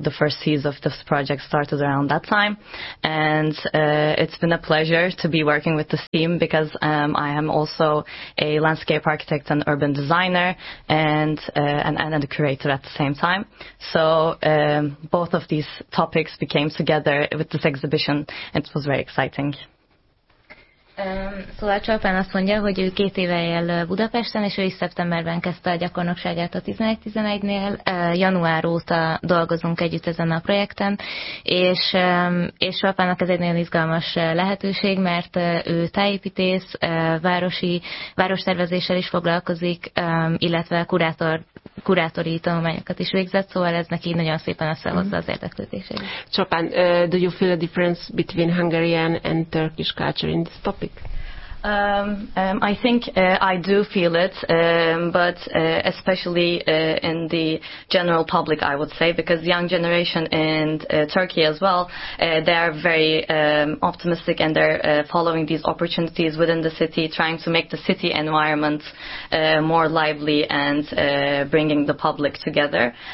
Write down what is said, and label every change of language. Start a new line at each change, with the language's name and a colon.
English: The first phase of this project started around that time. And it's been a pleasure to be working with this team, because I am also a landscape architect and urban designer and an the curator at the same time. So both of these topics became together with this exhibition. It was very exciting.
Hungarian: Szóval Csalpán azt mondja, hogy ő 2 éve él Budapesten, és ő is szeptemberben kezdte a gyakornokságát a 11-11-nél. Január óta dolgozunk együtt ezen a projekten, és Csalpának ez egy nagyon izgalmas lehetőség, mert ő tájépítész, várostervezéssel is foglalkozik, illetve kurátori tanulmányokat is végzett, szóval ez neki nagyon szépen összehozza az érdeklődését.
English: Csalpán, do you feel a difference between Hungarian and Turkish culture in this topic? I think I do feel it, but especially in the general public, I would say, because young generation in Turkey as well, they are very optimistic and they're following these opportunities within the city, trying to make the city environment more lively and bringing the public together.